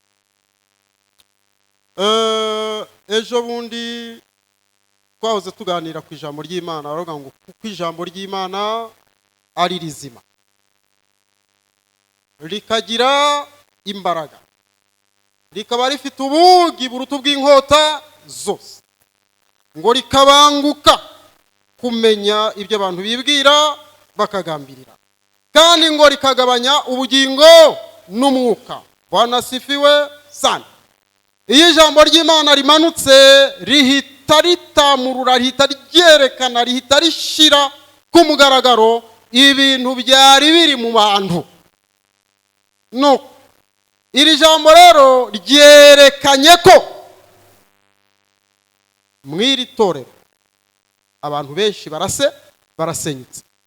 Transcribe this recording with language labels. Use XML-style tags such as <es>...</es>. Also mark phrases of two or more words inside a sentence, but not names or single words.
<rw>Ejo bundi twahoze tuganira ku ijambo ry'Imana, baravuga ngo kuko ijambo ry'Imana ari rizima, rikagira imbaraga, rikaba rifite ubugi buruta bw'inkota zose, ngo rikabanguka kumenya ibyo abantu bibwira bakagambirira, kandi ngo rikagabanya ubugingo n'umwuka.</rw> <sw>Bwana asifiwe sana.</sw> <rw>Iyo ijambo ry'Imana rimanutse rihita ritamurura, rihita ryerekana, rihita rishira ku mugaragaro ibintu byari biri mu bantu. No, iri jambo rero ryerekanye ko mw'iri torero abantu benshi barasenyutse.</rw>